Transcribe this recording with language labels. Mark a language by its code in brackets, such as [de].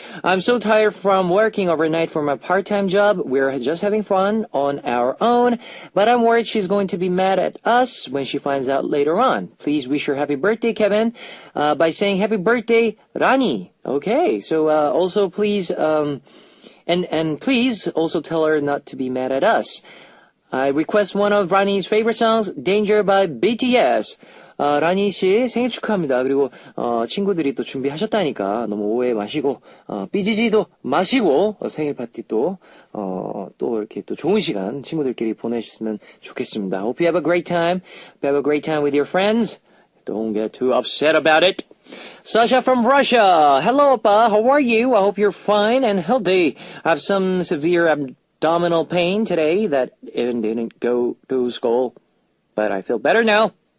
[en] I'm so tired from working overnight for my part-time job. We're just having fun on our own, but I'm worried she's going to be mad at us when she finds out later on. Please wish her happy birthday, Kevin, by saying happy birthday, Rani. Okay, so also please, and please also tell her not to be mad at us. I request one of Rani's favorite songs, Danger by BTS. [ko] 라니 씨 생일 축하합니다. 그리고 친구들이 또 준비하셨다니까 너무 오해 마시고 삐지지도 마시고 생일 파티 또 이렇게 또 좋은 시간 친구들끼리 보내셨으면 좋겠습니다. [en] Hope you have a great time. Hope you have a great time with your friends. Don't get too upset about it. Sasha from Russia. Hello, Oppa. How are you? I hope you're fine and healthy. I have some severe abdominal pain today that didn't go to school, but I feel better now.